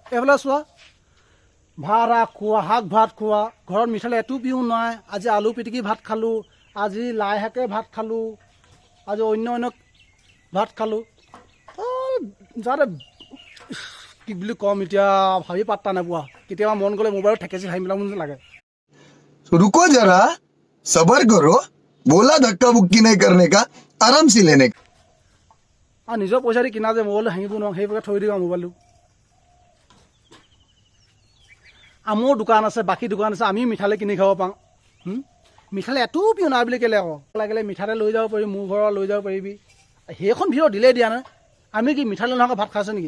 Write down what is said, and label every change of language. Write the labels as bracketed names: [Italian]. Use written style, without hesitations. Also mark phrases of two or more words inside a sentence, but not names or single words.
[Assamese] এইফালে চোৱা, ভাত খোৱা, শাক ভাত খোৱা, ঘৰত মিঠালী এটুপিও নাই। আজি আলু পিটিকি ভাত খালোঁ, আজি লাই শাকে ভাত খালোঁ, আজি অন্য ভাত খালোঁ। যাতে কি বুলি ক'ম এতিয়া, ভাবি পাত্তা নাপোৱা। কেতিয়াবা মন গ'লে মোবাইলত ঠেকেচি ভাবি পেলাব যেন লাগে। [Hindi] रुको जरा, सबर करो, बोला धक्का बुक्की नहीं करने का, आराम से लेने का। [Assamese] আৰু নিজৰ পইচা দি কিনা যে মোবাইলটো ভাঙিব নোৱাৰোঁ, সেইভাগে থৈ দিওঁ আৰু মোবাইলটো। মোৰ দোকান আছে, বাকী দোকান আছে, আমি মিঠালী কিনি খাব পাওঁ। মিঠালী এটুপিও নাই বুলি কেলে আকৌ? লাগিলে মিঠাতে লৈ যাব পাৰিবি, মোৰ ঘৰত লৈ যাব পাৰিবি। সেইখন ভিডিঅ' দিলেই দিয়া নাই। আমি কি মিঠালী নোহোৱাকৈ ভাত খাইছোঁ নেকি?